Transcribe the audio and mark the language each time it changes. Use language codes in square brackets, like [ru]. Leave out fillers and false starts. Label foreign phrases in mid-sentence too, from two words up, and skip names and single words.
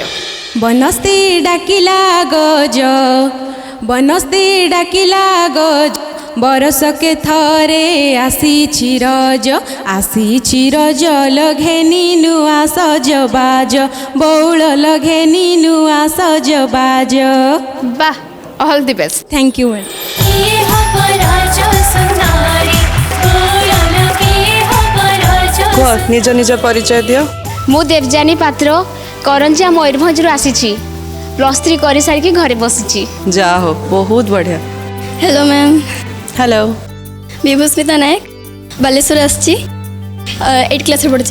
[or] ବନସ୍ତେ ଡାକିଲା ଗଜ ବନସ୍ତେ ଡାକିଲା ଗଜ ବରଷକେ ଥରେ ଆସିଛି ରଜ ଲଘେନି ନୂଆ ସଜବାଜ ବଉଳ ଲଘେନି ନୂଆ ସଜବାଜ ବାଃ [en] all the best thank you ma'am [or] କିଏ ହବ ରାଜା ସୁନ୍ଦରୀ ବୋଲନ କିଏ ହବ ରାଜା କୁହ ନିଜ ନିଜ ପରିଚୟ ଦିଅ ମୁଁ ଦେବଯାନୀ ପାତ୍ର କରଞ୍ଜିଆ ମୟୂରଭଞ୍ଜରୁ ଆସିଛି ପ୍ଲସ୍ 3 କରିସାରିକି ଘରେ ବସିଛି ଯା ହଉ ବହୁତ ବଢ଼ିଆ [en] hello ma'am ହ୍ୟାଲୋ [or] ବିଭୂସ୍ମିତା ନାୟକ ବାଲେଶ୍ୱର ଆସିଛି 8 କ୍ଲାସ୍ରେ ପଢ଼ୁଛି